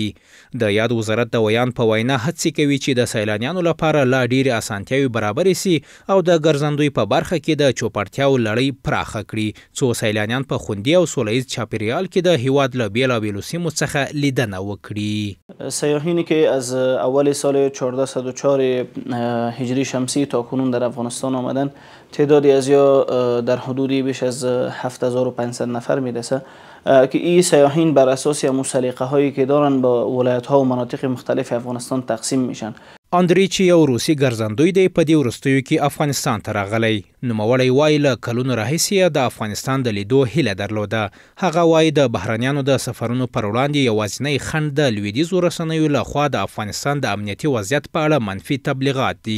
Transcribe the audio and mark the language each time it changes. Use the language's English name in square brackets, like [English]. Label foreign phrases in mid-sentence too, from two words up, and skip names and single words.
[Pashto] د یاد وزارت د ویان په وینا هڅې کوي چې د سیلانیانو لپاره لا ډېرې اسانتیاوې برابرې سي او د ګرځندوی په برخه کې د چوپړتیاو لړۍ پراخه کړي څو سیلانیان په خوندي او سوله ییز چاپیریال کې د هیواد له بیلابیلو سیمو څخه لیدنه وکړي. [Persian] سیاحینی که از اول سال 1404 هجری شمسی تا کنون در افغانستان آمدن تعدادی از یا در حدودی بیش از 7500 نفر میرسه که این سیاحین بر اساس سلیقه هایی که دارن با ولایت ها و مناطق مختلف افغانستان تقسیم میشن. [Pashto] اندری چې یو روسي ګرځندوی دی په دې وروستیو کې افغانستان ته راغلی. نوموړی وایي له کلونو راهیسې د افغانستان د لیدو هیله درلوده. هغه وایي د بهرنیانو د سفرونو پر وړاندې یوازینی خنډ د لویدیځو رسنیو لخوا د افغانستان د امنیتي وضعیت په اړه منفي تبلیغات دي.